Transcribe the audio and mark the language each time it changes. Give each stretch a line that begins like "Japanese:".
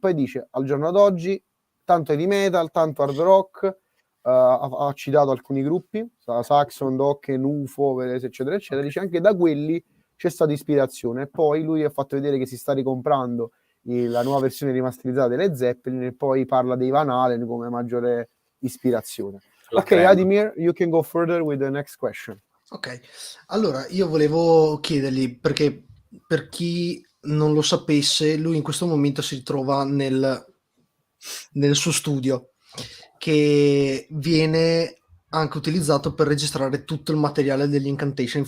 Italian: E poi dice, al giorno d'oggi, tanto heavy metal, tanto hard rock, ha citato alcuni gruppi, Saxon, Dokken, UFO, eccetera, eccetera, dice anche da quelli c'è stata ispirazione. E poi lui ha fatto vedere che si sta ricomprando la nuova versione rimasterizzata delle Zeppelin e poi parla dei Van Halen come maggiore ispirazione.
English: Ok, Adimir, you can go further with the next question.
Italian: Ok, allora io volevo chiedergli, perché per chi non lo sapesse, lui in questo momento si trova nel suo studio, che viene anche utilizzato per registrare tutto il materiale degli Incantation.